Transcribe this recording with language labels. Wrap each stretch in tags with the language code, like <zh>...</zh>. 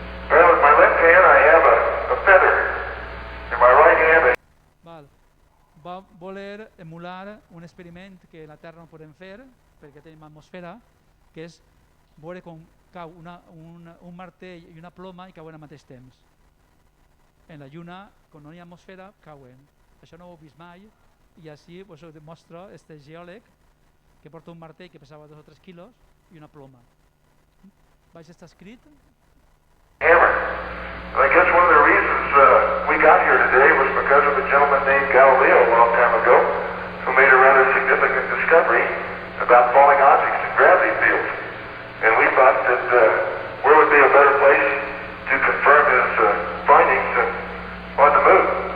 <en>Well, in my left hand I have a feather. In my right hand</en> <ca>va voler emular un experiment que a la Terra no podem fer, perquè tenim atmosfera, que és veure com cau un martell i una ploma i cauen al mateix temps. En la Lluna, quan no hi ha atmosfera, cauen. Això no ho he vist mai, i així us ho demostra este geòleg que porta un martell que pesava 2 o 3 quilos i una ploma. Baix està escrit.</ca> <en>hammer. I guess one of the reasons we got here today was because of a gentleman named Galileo a long time ago who made a rather significant discovery about falling objects in gravity fields. And we thought that where would be a better place to confirm his findings than on the moon.</en>